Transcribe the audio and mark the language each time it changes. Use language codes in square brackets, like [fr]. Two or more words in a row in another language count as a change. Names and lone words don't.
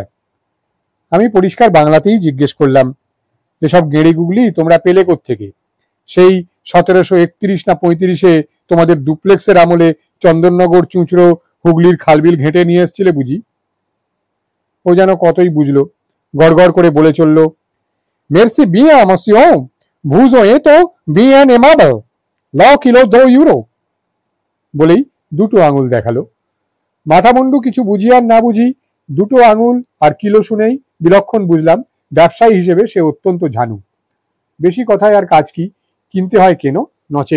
[bn] আমি পরিষ্কার বাংলাতেই জিজ্ঞেস করলাম, এসব গেঁড়ি গুগলি তোমরা পেলে কোত্থেকে? সেই 1731 না 35-এ তোমাদের ডুপ্লেক্সের আমলে চন্দননগর, চুঁচড়ো, হুগলির খালবিল ঘেঁটে নিয়ে এসছিলে বুঝি? ও যেন কতই বুঝলো, গড়গড় করে বলে চলল, [fr] merci bien monsieur, vous êtes [bn] তো [fr] bien aimable, le kilo 2 euros [bn] বলেই দুটো আঙুল দেখালো। মাথামুন্ডু কিছু বুঝি আর না বুঝি দুটো আঙুল আর কিলো শুনেই বিলক্ষণ বুঝলাম ব্যবসায়ী হিসেবে সে অত্যন্ত ঝানু। বেশি কথায় আর কাজ কি, কিনতে হয় কেন নচেত।